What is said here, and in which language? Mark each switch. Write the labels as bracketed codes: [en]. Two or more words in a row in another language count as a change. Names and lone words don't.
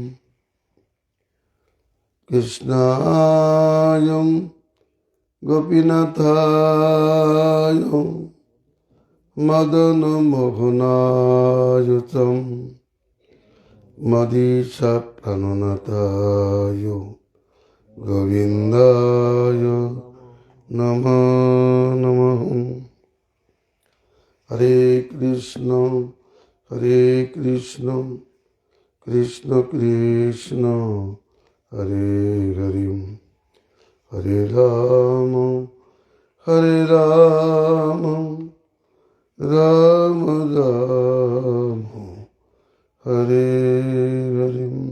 [sa] কৃষ্ণায় গোপীনাথায় মদন মোহনায় চ মদীশা প্রাণনাথায় গোবিন্দায় নমো নমঃ। হরে কৃষ্ণ কৃষ্ণ কৃষ্ণ হরে হরে হরে রাম রাম রাম হরে হরে।